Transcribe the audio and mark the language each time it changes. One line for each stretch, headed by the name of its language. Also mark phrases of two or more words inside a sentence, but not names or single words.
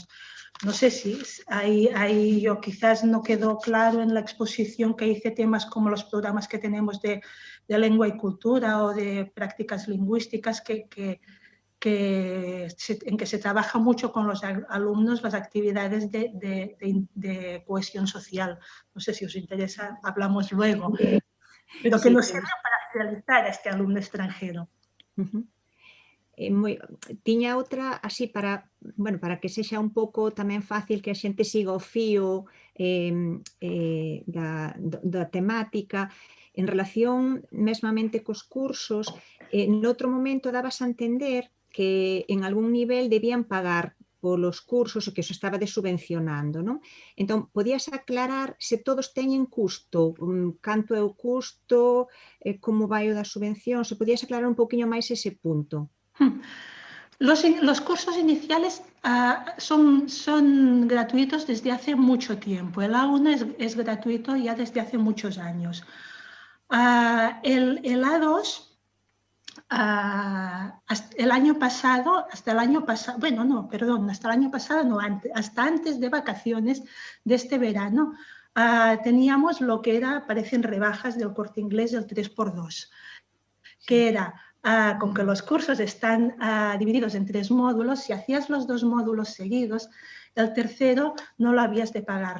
Spanish: No sé si ahí yo quizás no quedó claro en la exposición que hice temas como los programas que tenemos de lengua y cultura o de prácticas lingüísticas en que se trabaja mucho con los alumnos las actividades de cohesión social. No sé si os interesa, hablamos luego, pero que nos sirve para fidelizar a este alumno extranjero.
Galician: Tiña outra así para que sexa un pouco tamén fácil que a xente siga o fío da temática en relación mesmamente cos cursos. Noutro momento dabas a entender que en algún nivel debían pagar polos cursos e que se estaba subvencionando, non? Entón, podías aclarar se todos teñen custo, canto é o custo, como vai o da subvención, se podías aclarar un pouquiño máis ese punto.
Spanish: Los cursos iniciales son gratuitos desde hace mucho tiempo. El A1 es gratuito ya desde hace muchos años. El A2, hasta el año pasado, hasta antes de vacaciones de este verano, teníamos lo que parecen rebajas del Corte Inglés del 3x2, que era, con que los cursos están divididos en 3 módulos, si hacías los 2 módulos seguidos, el tercero no lo habías de pagar.